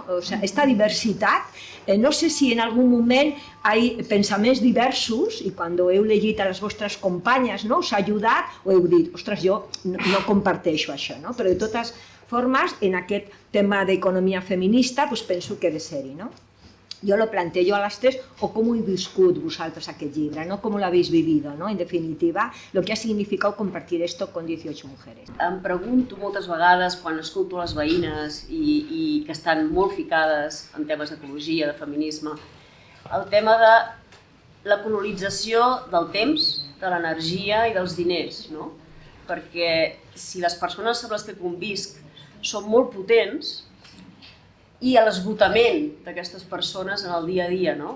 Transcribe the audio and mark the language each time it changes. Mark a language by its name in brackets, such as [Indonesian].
[Catalan] O sigui, esta diversitat, no sé si en algun moment hi ha pensaments diversos i quan heu llegit a les vostres companyes us ha ajudat o heu dit, ostres, jo no comparteixo això, no? Però de totes formes, en aquest tema d'economia feminista, penso que ha de ser-hi, no? [Spanish] Yo lo planteo a las tres, o cómo [Catalan] he viscut vosaltres aquest llibre, [Spanish] ¿no? Cómo lo habéis vivido, ¿no? En definitiva, lo que ha significado compartir esto con 18 mujeres. [Catalan] Em pregunto moltes vegades, quan escolto les veïnes i que estan molt ficades en temes d'ecologia, de feminisme, el tema de la colonització del temps, de l'energia i dels diners, no? Perquè si les persones amb les que convisc són molt potents, i l'esgotament d'aquestes persones en el dia a dia, no?